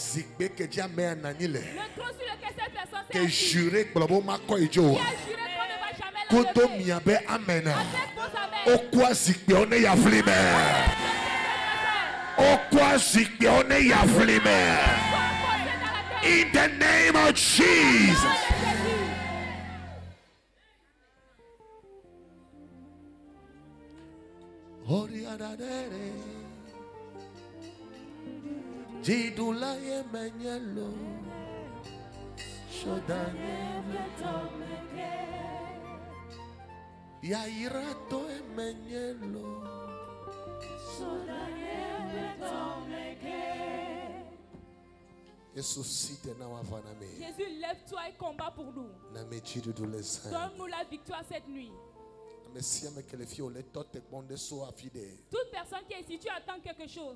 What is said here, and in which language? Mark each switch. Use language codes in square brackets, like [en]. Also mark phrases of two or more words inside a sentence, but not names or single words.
[fr] Le trône sur lequel cette personne s'est assise, qui a juré qu'on ne va jamais la [en] In the name of Jesus. Jidula yemenyelo shodane Yairato emenyelo. [fr] Jésus, lève-toi et combat pour nous. Donne-nous la victoire cette nuit. Toute personne qui est ici, tu attends quelque chose.